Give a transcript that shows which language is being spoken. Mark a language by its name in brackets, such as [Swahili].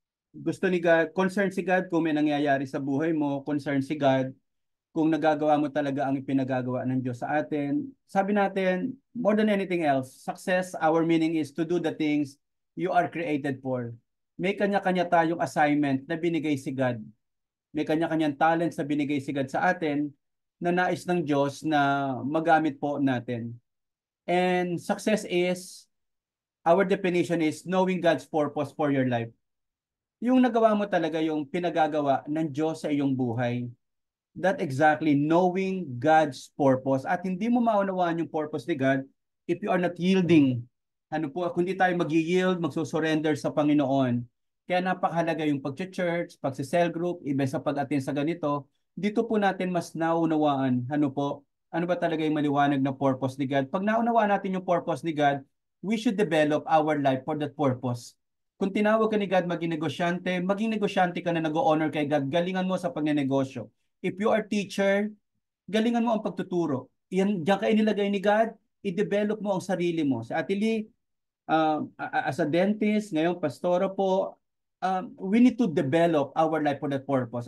[Filipino] Gusto ni God, concern si God kung may nangyayari sa buhay mo, concern si God kung nagagawa mo talaga ang ipinagagawa ng Diyos sa atin. Sabi natin, [English] more than anything else, success, our meaning is to do the things you are created for. [Filipino] May kanya-kanya tayong assignment na binigay si God. May kanya-kanyang talents na binigay si God sa atin na nais ng Diyos na magamit po natin. [English] And success is, our definition is knowing God's purpose for your life. [Filipino] Yung nagawa mo talaga yung pinagagawa ng Diyos sa iyong buhay. [English] That exactly, knowing God's purpose. [Filipino] At hindi mo maunawaan yung purpose ni God [English] if you are not yielding. [Filipino] Ano po, kung hindi tayo mag-yield, magsusurrender sa Panginoon. Kaya napakahalaga yung pag-church, pag-cell group, iba sa pag-attend sa ganito. Dito po natin mas naunawaan, ano po, ano ba talaga yung maliwanag na purpose ni God. Pag naunawaan natin yung [English] purpose ni God, we should develop our life for that purpose. [Filipino] Kung tinawag ka ni God maging negosyante ka na nag-honor kay God, galingan mo sa pagnenegosyo. [English] If you are teacher, [Filipino] galingan mo ang pagtuturo. Diyan ka inilagay ni God, i-develop mo ang sarili mo. [English] Sa Ate Lee, as a dentist, [Filipino] ngayon pastora po, [English] we need to develop our life for that purpose.